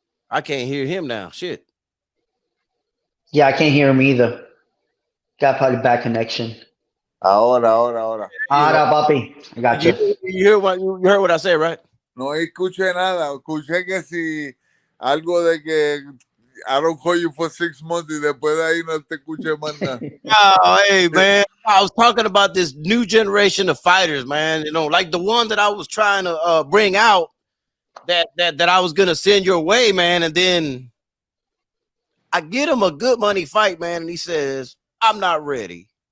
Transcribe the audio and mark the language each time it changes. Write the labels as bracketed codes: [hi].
[en] I can't hear him now. Shit. Yeah, I can't hear him either. Got probably bad connection. [es] Ahora. Ahora, papi. [en] I got you. You heard what I said, right? [es] No escuché nada. Escuché que si algo de que [en] I don't call you for 6 months [es] y después de ahí no te escuché más nada. [en] Oh, hey, man. I was talking about this new generation of fighters, man. You know, like the one that I was trying to bring out that I was gonna send your way, man. And then I get him a good money fight, man, and he says, I'm not ready.